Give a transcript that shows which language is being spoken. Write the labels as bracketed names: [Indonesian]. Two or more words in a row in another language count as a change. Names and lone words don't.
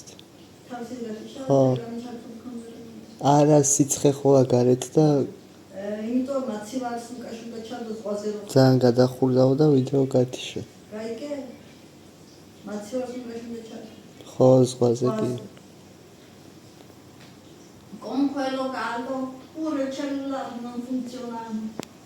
[Georgian] ხო. არა, სიცხე ხოა გარეთ და იმიტომ მაცივარს უკაშუნდა ჩადო ზღვაზე რო ძალიან გადახურდაო და ვიდეო გათიშა. გაიგე? მაცივარს უკაშუნდა ჩადო. ხო, ზღვაზე კი. [Italian] Con quello caldo pure il cellulare non funziona.